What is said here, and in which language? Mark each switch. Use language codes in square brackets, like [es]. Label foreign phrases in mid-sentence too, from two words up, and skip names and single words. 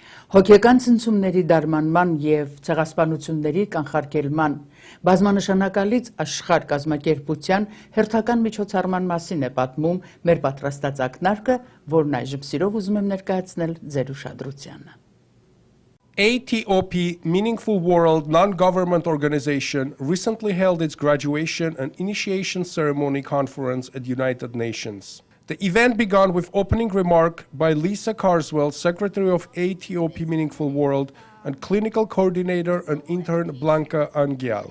[hy] Հոգեկան ցնցումների դարմանման և ցեղասպանությունների կանխարգելման բազմանշանակալից աշխարհ կազմակերպության հերթական միջոցառման մասին է պատմում մեր պատրաստած ակնարկը, որն այժմ սիրով ուզում եմ ներկայացնել ձեր ուշադրությանը։ [en] ATOP Meaningful World non-government organization recently held its graduation and initiation ceremony conference at United Nations. The event began with opening remark by Lisa Carswell, Secretary of ATOP Meaningful World, and Clinical Coordinator and Intern Blanca Angial.